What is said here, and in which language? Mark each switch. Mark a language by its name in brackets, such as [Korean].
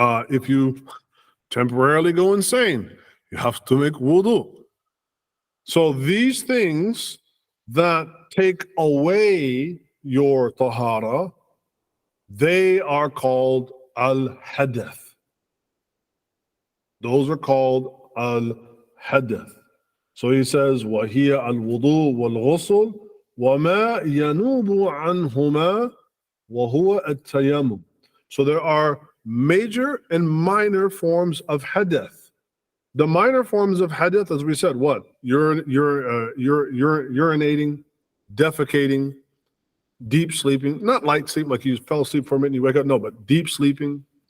[English] If you temporarily go insane, you have to make wudu. So these things that take away your ṭahārah, they are called al-hadath. Those are called al-hadath. So he says, [Arabic] وَهِيَ الْوُضُوء وَالْغُسُلُ وَمَا يَنُوبُ عَنْهُمَا وَهُوَ التَّيَمُّمُ. [English] So there are major and minor forms of hadath. The minor forms of hadath, as we said, what? Urinating, defecating, deep sleeping, not light sleep, like you fell asleep for a minute and you wake up, no, but deep sleeping.